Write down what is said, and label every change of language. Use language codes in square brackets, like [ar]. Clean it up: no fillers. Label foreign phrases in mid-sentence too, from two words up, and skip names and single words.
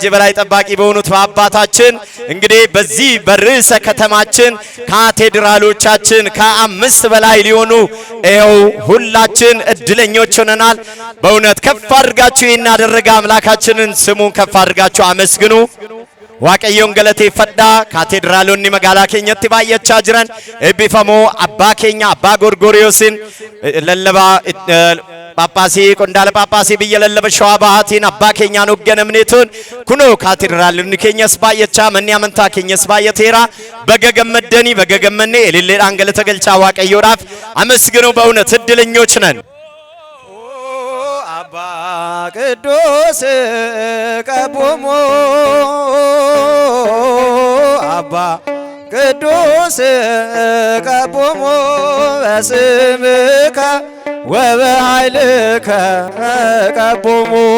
[am] የበላይ ጠባቂ በሆኑት በአባታችን እንግዲህ በዚህ በርዕሰ ከተማችን ካቴድራሎቻችን ከ5 በላይ ሊሆኑ ይኸው ሁላችን እድለኞች ሆነናል። በእውነት ከፍ አድርጋችሁ እናደረገ አምላካችንን ስሙን ከፍ አድርጋችሁ አመስግኑ። [om] waaqayyoon galatee fadhaa kaatedraalonni magaalaa keenyatti baay'achaa jiran eebbifamoo abbaa keenya abbaa Gorgoriyoosin lallabaa Phaaphaasii qondaala Phaaphaasii biyya lallaba Shawaa Bahaatiin abbaa keenyaan hoogganamneetuun kunoo kaatedraalonni keenyas baay'achaa manni amantaa keenyas baay'ateera. Baga gammaddanii baga gammannee elilleedhaan galata galchaa waaqayyoodhaaf amasginu [am] በእውነት እድለኞች ነን። [gez] አባ ቅዱስ ቀቦሞ አባ ቅዱስ ቀቦሞ በስምከ ወበኃይልከ ቀቦሞ